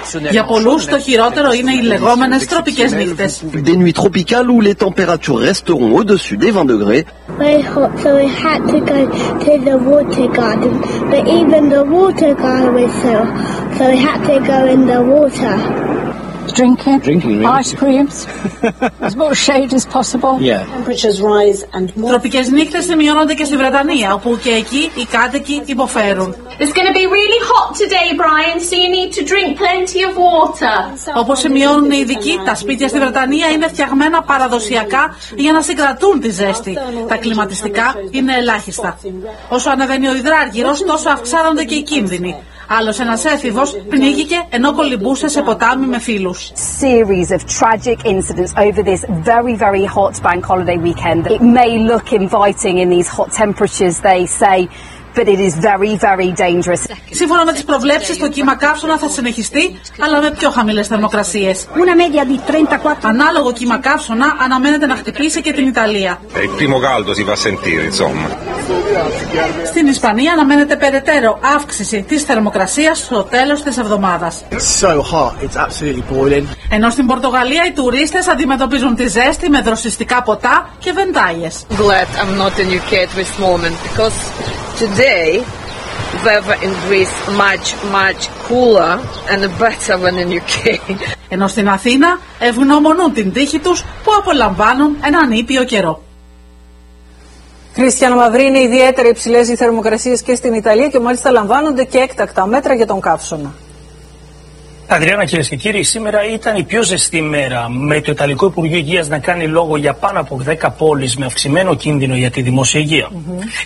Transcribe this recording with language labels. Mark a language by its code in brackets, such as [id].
[el] Για πολλούς το χειρότερο είναι οι λεγόμενες τροπικές νύχτες. [fr] Des nuits tropicales où les températures resteront au-dessus des 20 degrés. [en] So we had to go to the water garden, but even the water garden was still, so we had to go in the water. [el] Τροπικές νύχτες σημειώνονται και στη Βρετανία, όπου και εκεί οι κάτοικοι υποφέρουν. [en] It's going to be really hot today, Brian, so you need to drink plenty of water. [el] Όπως σημειώνουν οι ειδικοί, τα σπίτια στη Βρετανία είναι φτιαγμένα παραδοσιακά για να συγκρατούν τη ζέστη. Τα κλιματιστικά είναι ελάχιστα. Όσο ανεβαίνει ο υδράργυρος, τόσο αυξάνονται και οι κίνδυνοι. Άλλος ένας έφηβος πνίγηκε ενώ κολυμπούσε σε ποτάμι με φίλους. [en] Series of tragic incidents over this very, very hot bank holiday weekend. It may look inviting in these hot temperatures, they say. But it is very, very dangerous. [el] Σύμφωνα με τις προβλέψεις, το κύμα καύσωνα θα συνεχιστεί, αλλά με πιο χαμηλές θερμοκρασίες. [it] Una media di 34. [el] Ανάλογο κύμα καύσωνα αναμένεται να χτυπήσει και την Ιταλία. [it] Il primo caldo si fa sentire, insomma. [el] Στην Ισπανία αναμένεται περαιτέρω αύξηση της θερμοκρασίας στο τέλος της εβδομάδας. [en] So hot, it's absolutely boiling. [el] Ενώ στην Πορτογαλία οι τουρίστες αντιμετωπίζουν τη ζέστη με δροσιστικά ποτά και βεντάλιες. [en] Glad I'm not in UK at this moment, because today the weather in Greece is much, much cooler and better than in UK. [el] Ενώ στην Αθήνα ευγνωμονούν την τύχη τους που απολαμβάνουν έναν ήπιο καιρό. Κρίστιανο Μαυρίνη, ιδιαίτερα υψηλές οι θερμοκρασίες και στην Ιταλία και μάλιστα λαμβάνονται και έκτακτα μέτρα για τον καύσωνα. Αδριάννα, κυρίες και κύριοι, σήμερα ήταν η πιο ζεστή μέρα με το Ιταλικό Υπουργείο Υγείας να κάνει λόγο για πάνω από 10 πόλεις με αυξημένο κίνδυνο για τη δημόσια υγεία. Mm-hmm.